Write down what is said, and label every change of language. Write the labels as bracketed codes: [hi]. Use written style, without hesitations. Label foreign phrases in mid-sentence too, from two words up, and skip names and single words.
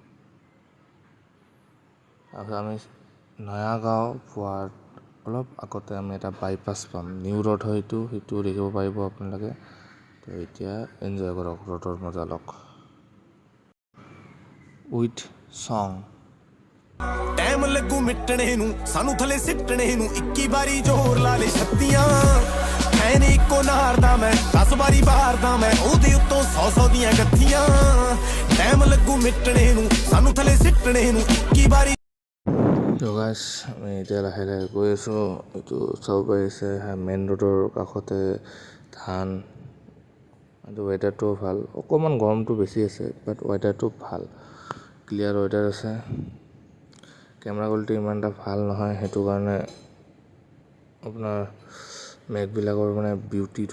[as] তাৰপিছত আমি নয়াগাঁও পোৱাৰ অলপ আগতে আমি এটা বাইপাছ পাম। নিউ ৰোড হয় এইটো, সেইটো দেখিব পাৰিব আপোনালোকে। তো এতিয়া এনজয় কৰক ৰোডৰ মজা লওক [en] with song. [pa] ਟਾਈਮ ਲੱਗੂ ਮਿਟਣੇ ਨੂੰ ਸਾਨੂੰ ਥੱਲੇ ਸਿੱਟਣੇ ਨੂੰ 21 ਵਾਰੀ ਜ਼ੋਰ ਲਾ ਲੈ ਛੱਤੀਆਂ ਐਨ ਇੱਕੋ ਨਾਰਦਾ ਮੈਂ 10 ਵਾਰੀ ਬਾਰਦਾ ਮੈਂ ਉਹਦੇ ਉੱਤੋਂ 100 ਦੀਆਂ ਗੱਥੀਆਂ ਟਾਈਮ ਲੱਗੂ ਮਿਟਣੇ ਨੂੰ ਸਾਨੂੰ ਥੱਲੇ ਸਿੱਟਣੇ ਨੂੰ 21 ਵਾਰੀ। [as] তো গাইজ, আমি এতিয়া লাহে লাহে গৈ আছোঁ। এইটো চাব পাৰিছে [en] main road [as] কাষতে ধান। এইটো ৱেডাৰটোও ভাল, অকণমান গৰমটো বেছি আছে, বাট ৱেডাৰটো ভাল, [en] clear weather [as] আছে। [en] camera quality [as] ইমান এটা ভাল নহয়, সেইটো কাৰণে আপোনাৰ মেঘবিলাকৰ মানে বিউটিটো।